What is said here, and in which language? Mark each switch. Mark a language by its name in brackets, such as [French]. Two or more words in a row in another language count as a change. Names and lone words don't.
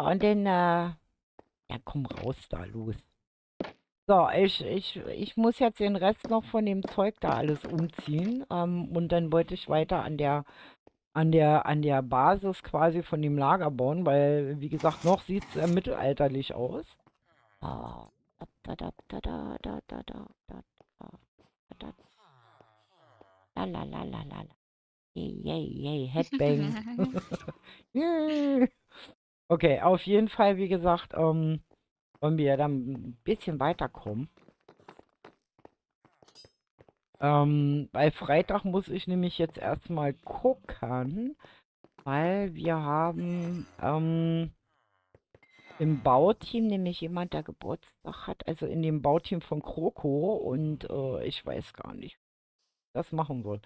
[German] und dann, ja, komm raus da, los. So, ich muss jetzt den Rest noch von dem Zeug da alles umziehen. Und dann wollte ich weiter an der Basis quasi von dem Lager bauen, weil, wie gesagt, noch sieht es mittelalterlich aus. Ah, da, da, da, da, da, da, da, da, da, da, la, la, la, la, la, la. Yay, yay, yay, Headbang. Yay. Okay, auf jeden Fall, wie gesagt, wollen wir ja dann ein bisschen weiterkommen. Bei Freitag muss ich nämlich jetzt erstmal gucken, weil wir haben im Bauteam nämlich jemand, der Geburtstag hat, also in dem Bauteam von Kroko und ich weiß gar nicht, was das machen soll.